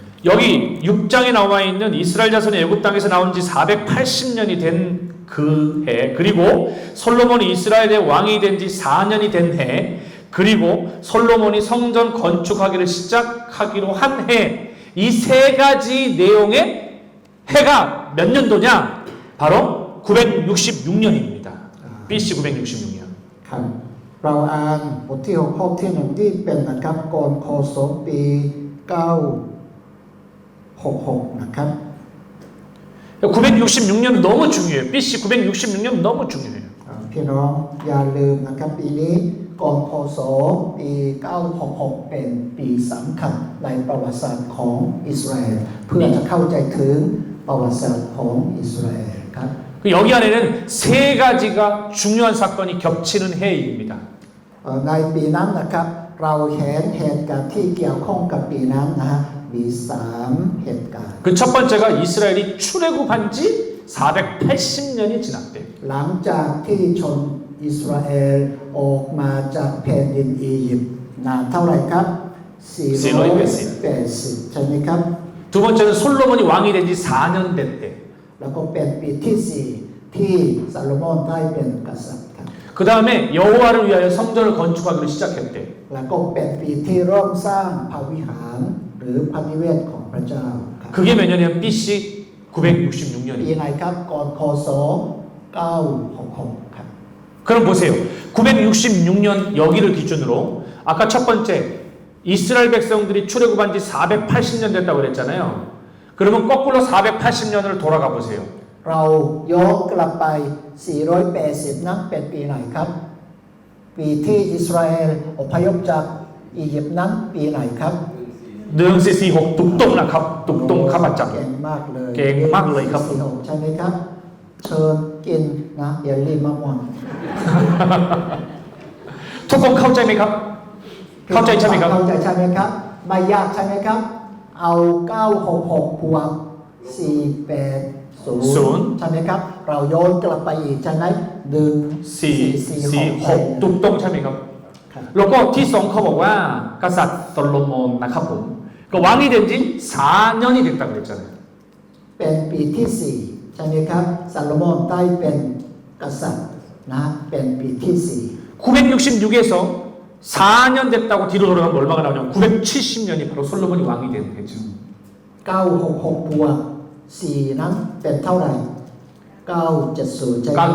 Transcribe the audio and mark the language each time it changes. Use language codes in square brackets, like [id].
[ko] 여기 6장에 나와 있는 이스라엘 자손이 애굽 땅에서 나온 지 480년이 된 그 해, 그리고 솔로몬이 이스라엘의 왕이 된 지 4년이 된 해, 그리고 솔로몬이 성전 건축하기를 시작하기로 한 해, 이 세 가지 내용의 해가 몇 년도냐? 바로 966년입니다. BC 966년. [th] ครับเราอ่านบทที่ 6 ข้อที่ 1 ที่เป็นนะครับก่อนคศปี 966 นะครับ [ko] 966년 너무 중요해요. BC 966년 너무 중요해요. [th] พี่น้องอย่าลืมนะครับปีนี้ก่อนคศปี 966 เป็นปีสำคัญในประวัติศาสตร์ของอิสราเอลเพื่อจะเข้าใจถึงประวัติศาสตร์ของอิสราเอลครับ [ko] 여기 안에는 세 가지가 중요한 사건이 겹치는 해입니다. [th] ในปีนั้นนะครับเราเห็นเหตุการณ์ที่เกี่ยวข้องกับปีนั้นนะฮะมี3เหตุการณ์ [ko] 그 첫 번째가 이스라엘이 출애굽한 지 480년이 지났대. [th] หลังจากที่ชนอิสราเอลออกมาจากแผ่นดินอียิปต์นานเท่าไหร่ครับ 480 ใช่ไหมครับ [ko] 두 번째는 솔로몬이 왕이 된 지 4년 됐대. [th] แล้วก็เป็นปีที่ 4 ที่ซาโลมอนได้เป็นกษัตริย์ครับ [ko] 그 다음에 여호와를 위하여 성전을 건축하기로 시작했대. [th] แล้วก็เป็นปีที่เริ่มสร้างพระวิหารหรือพระนิเวศของพระเจ้าครับ [ko] 그게 몇 년이냐면 BC [th] ปี [ko] 966년이에요. [th] ไหนครับก่อนคศ 966 ครับ [ko] 그럼 보세요. 966년 여기를 기준으로 아까 첫 번째 이스라엘 백성들이 출애굽한 지 480년 됐다고 그랬잖아요. 그러면 거꾸로 480년을 돌아가 보세요. [th] เราย้อนกลับไป 480 นั้นเป็นปีไหนครับ ปีที่อิสราเอลอพยพจากอียิปต์นั้นปีไหนครับ 1446 뚝똥나갑 뚝똥카바짱 เก่งมากเลย เก่งมากเลยครับ 446ใช่ไหมครับ เชิญกินนะเยลลี่มะม่วง ทุกคนเข้าใจไหมครับ เข้าใจใช่ไหมครับ เข้าใจใช่ไหมครับไม่ยากใช่ไหมครับ เอา 966 บวก 480 ใช่ไหมครับ เราโยนกลับไปอีกใช่ไหมดึง 446 뚝똥ใช่ไหมครับ แล้วก็ที่2เขาบอกว่ากษัตริย์โซโลมอนนะครับผมก็ [ko] 왕이 된 지 4년이 됐다고 그랬잖아요. [th] เป็นปีที่ 4 ใช่ไหมครับซาโลมอนได้เป็นกษัตริย์นะเป็นปีที่ [ko] 966에서 4년 됐다고 뒤로 돌아가면 얼마가 나오냐면 970년이 바로 솔로몬이 왕이 된 해죠. [th] 4 966 บวก 4 นั้นเป็นเท่าไหร่ 970 ใช่ไหมครับ